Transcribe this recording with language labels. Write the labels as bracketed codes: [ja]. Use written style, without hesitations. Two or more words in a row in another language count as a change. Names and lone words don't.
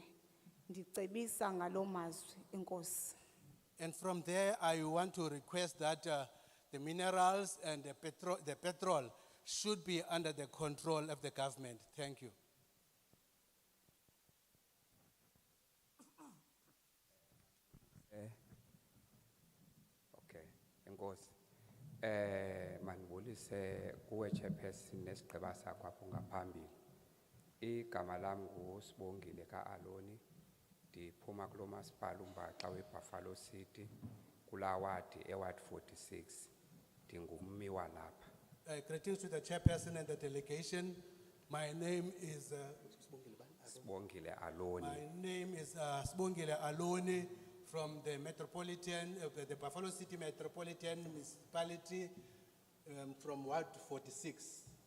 [xh] Ndicebisa ngalo mazwi. Enkosi. [en] And from there, I want to request that the minerals and the petrol should be under the control of the government. Thank you. [xh] Okay, enkosi. Manibulise kuwe chairperson nesigqiba sakho apho ngaphambili. Igama lam nguSibongile kaAloni. Ndiphuma kulo masipala uMbaxa weBuffalo City kula ward eWard 46. Ndingummi walapha. [en] Greetings to the chairperson and the delegation. My name is Sibongile Aloni. My name is Sibongile Aloni from the metropolitan, the Buffalo City Metropolitan Municipality, from Ward 46.